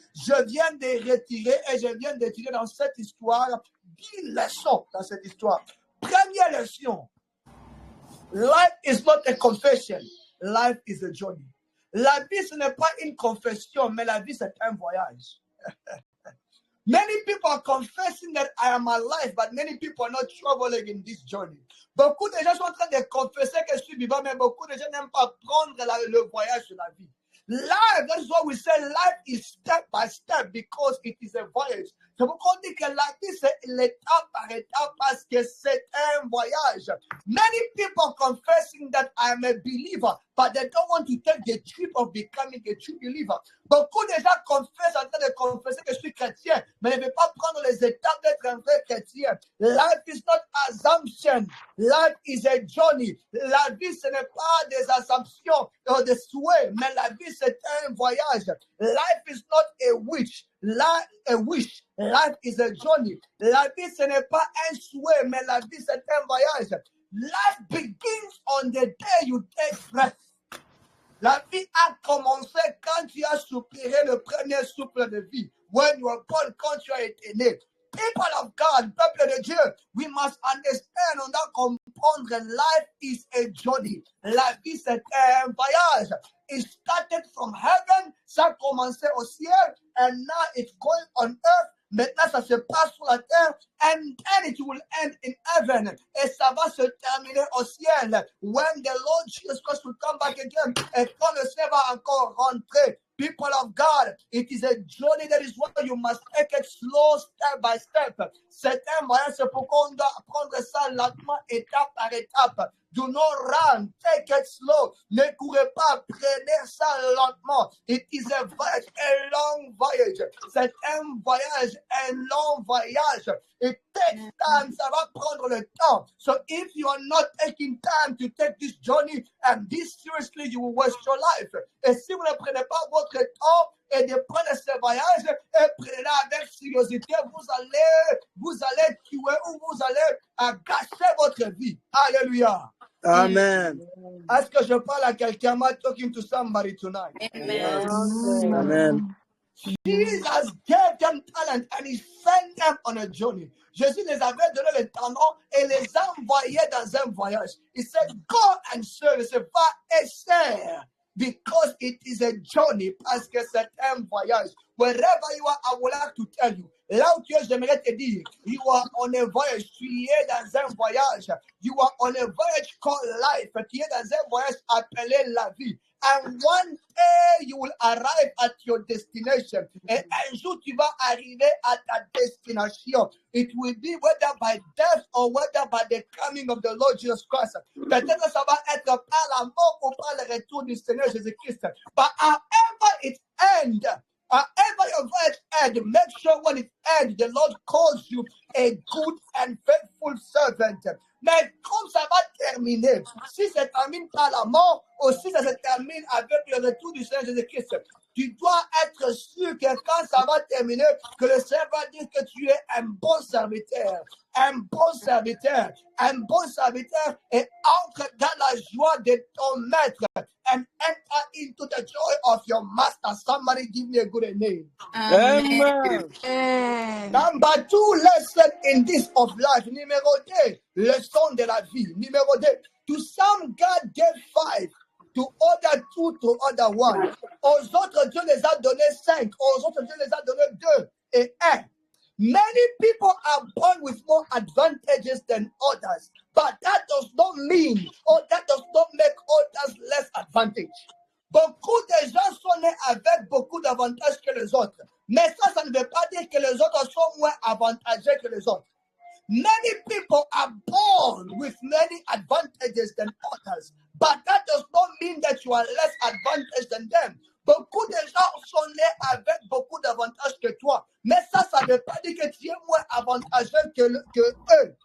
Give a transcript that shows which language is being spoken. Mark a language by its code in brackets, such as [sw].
[fr] Je viens de retirer et je viens de tirer dans cette histoire 10 leçons dans cette histoire. Première leçon. [en] Life is not a confession. Life is a journey. [fr] La vie, ce n'est pas une confession, mais la vie, c'est un voyage. [en] Many people are confessing that I am alive, but many people are not traveling in this journey. [fr] Beaucoup de gens sont en train de confesser que je suis vivant, mais beaucoup de gens n'aiment pas prendre le voyage de la vie. [en] Life, that is why we say life is step by step, because it is a voyage. [fr] C'est pourquoi on dit que la vie, c'est l'étape par étape, parce que c'est un voyage. [en] Many people confessing that I am a believer, but they don't want to take the trip of becoming a true believer. [fr] Beaucoup de gens confessent en train de confesser que je suis chrétien, mais ne veulent pas prendre les étapes d'être un vrai chrétien. [en] Life is not assumption. Life is a journey. [fr] La vie, ce n'est pas des assumptions ou des souhaits, mais la vie, c'est un voyage. [en] Life is not a wish. Life is a journey. [fr] La vie, ce n'est pas un souhait, mais la vie, c'est un voyage. [en] Life begins on the day you take breath. [fr] La vie a commencé quand tu as soupiré le premier souffle de vie. [en] When you were born, [fr] quand tu as été né. [en] People of God, [fr] peuple de Dieu, [en] we must understand, [fr] on doit comprendre, [en] life is a journey. [fr] La vie, c'est un voyage. [en] It started from heaven, [fr] ça a commencé au ciel, [en] and now it's going on earth. [fr] Maintenant, ça se passe sur la terre, [en] and then it will end in heaven. [fr] Et ça va se terminer au ciel. [en] When the Lord Jesus Christ will come back again, [fr] et quand le ciel va encore rentrer. [en] People of God, it is a journey, that is why you must take it slow, step by step. [fr] C'est un moyen, c'est pourquoi on doit prendre ça lentement, étape par étape. [en] Do not run, take it slow. [fr] Ne courez pas, prenez ça lentement. [en] It is a voyage, a long voyage. [fr] C'est un voyage, un long voyage. [en] It takes time, [fr] ça va prendre le temps. [en] So if you are not taking time to take this journey and this seriously, you will waste your life. [fr] Et si vous ne prenez pas votre temps et de prendre ce voyage et prenez-le avec curiosité, vous allez tuer ou vous allez gâcher votre vie. Alléluia. Amen. Est-ce que je parle à quelqu'un? [en] Am I talking to somebody tonight? Amen. Amen. Jesus gave them talent and he sent them on a journey. [fr] Jésus les avait donné le talent et les envoyait dans un voyage. [en] He said, go and serve. Il said, [fr] va et sers. [en] Because it is a journey, [fr] parce que c'est un voyage. [en] Wherever you are, I would like to tell you. [fr] Là où tu es, j'aimerais te dire, [en] you are on a voyage. [fr] Tu es dans un voyage. [en] You are on a voyage called life. [fr] Tu es dans un voyage appelé la vie. [en] And one day you will arrive at your destination. [fr] Et un jour tu vas arriver à ta destination. [en] It will be whether by death or whether by the coming of the Lord Jesus Christ. [fr] Peut-être ça va être par la mort ou par le retour du Seigneur Jésus-Christ. [en] But however it ends, however your voyage ends, make sure when it ends, the Lord calls you a good and faithful servant. [fr] Mais comme ça va terminer, si ça termine par la mort, ou si ça se termine avec le retour du Seigneur Jésus-Christ, tu dois être sûr que quand ça va terminer, que le Seigneur va dire que tu es un bon serviteur. Un bon serviteur. Un bon serviteur et entre dans la joie de ton maître. [en] And enter into the joy of your master. Somebody give me a good name. Amen. Number 2 lesson in this of life. [fr] Numéro 2, leçon de la vie. Numéro 2, [en] to some God gave 5. To other 2, to other 1. [fr] Aux autres, Dieu les a donné 5. Aux autres, Dieu les a donné 2 et 1. [en] Many people are born with more advantages than others. But that does not mean, or that does not make others less advantage. [fr] Beaucoup de gens sont nés avec beaucoup d'avantages que les autres. Mais ça ne veut pas dire que les autres sont moins avantagés que les autres. [en] Many people are born with many advantages than others. But that does not mean that you are less advantaged than them. [fr] Beaucoup de gens sont nés avec beaucoup d'avantages que toi. Mais ça ne veut pas dire que tu es moins avantageux que eux.